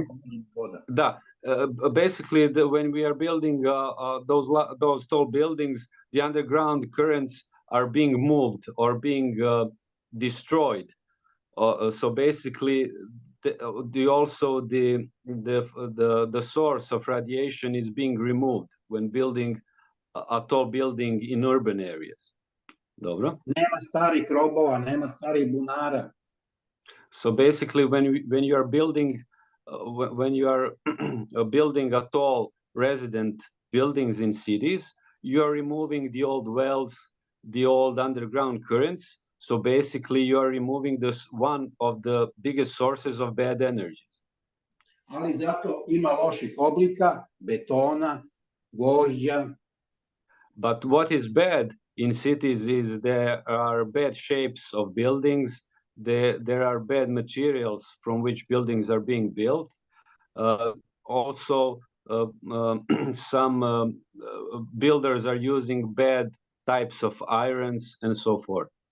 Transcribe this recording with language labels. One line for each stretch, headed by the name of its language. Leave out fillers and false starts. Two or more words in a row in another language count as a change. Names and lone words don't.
English: Basically, when we are building those tall buildings, the underground currents are being moved or being destroyed. So basically, the source of radiation is being removed when building a tall building in urban areas.
Serbian: Dobro? Nema starih robova, nema starih bunara.
English: So basically, when you are building a tall resident buildings in cities, you are removing the old wells, the old underground currents. So basically, you are removing one of the biggest sources of bad energies.
Serbian: Ali zato ima loših oblika, betona, gvožđa.
English: But what is bad in cities is there are bad shapes of buildings. There are bad materials from which buildings are being built. Also, some builders are using bad types of irons and so forth.